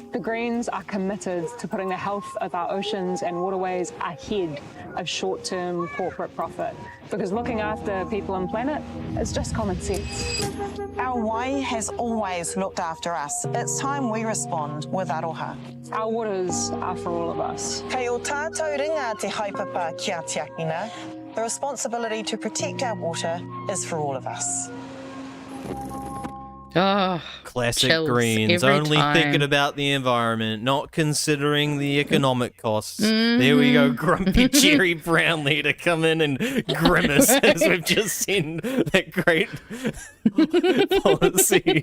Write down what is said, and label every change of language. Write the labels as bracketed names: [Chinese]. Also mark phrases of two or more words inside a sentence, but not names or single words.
[English] The Greens are committed to putting the health of our oceans and waterways ahead of short-term corporate profit, because looking after people and planet is just common sense. Our wai has always looked after us. It's time we respond with aroha. Our waters are for all of us. [Māori] Kei o tātou ringa te haipapa kia tiakina. [English] The responsibility to protect our water is for all of us. Oh, Classic chills Greens, every only time. thinking about the environment, not considering the economic costs. There we go, grumpy Jerry Brownlee to come in and grimace as we've just seen that great policy.